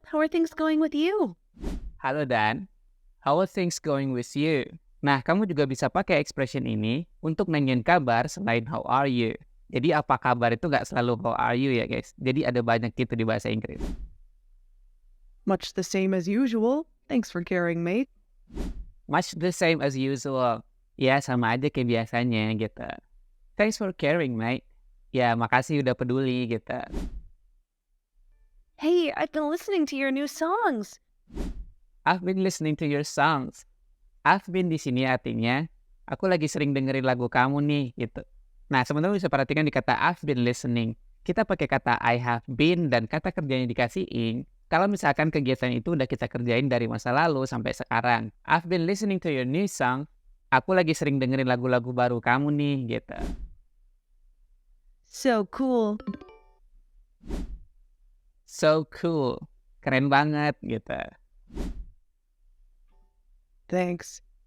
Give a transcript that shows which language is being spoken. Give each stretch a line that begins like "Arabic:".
English: How are things going with you? Halo Dan, how are things going with you?
Indonesian: Nah, kamu juga bisa pakai expression ini untuk nanyain kabar selain
English: how are you.
Indonesian: Jadi apa kabar itu nggak selalu
English: how are you
Indonesian: ya guys. Jadi ada banyak gitu di bahasa Inggris.
English: Much the same as usual. Thanks for caring, mate. Much the same as usual.
Indonesian: Ya sama aja kayak biasanya gitu.
English: Thanks for caring mate.
Indonesian: Ya makasih udah peduli gitu.
English: Hey, I've been listening to your new songs. I've been listening to your songs. I've been
Indonesian: di sini artinya aku lagi sering dengerin lagu kamu nih gitu. Nah, teman-teman bisa perhatikan di kata I've been listening. Kita pakai kata I have been dan kata kerjanya dikasih ing. Kalau misalkan kegiatan itu udah kita kerjain dari masa lalu sampai sekarang.
English: I've been listening to your new song.
Indonesian: Aku lagi sering dengerin lagu-lagu baru kamu nih gitu.
English: So cool. So cool.
Indonesian: Keren banget gitu.
English: Thanks.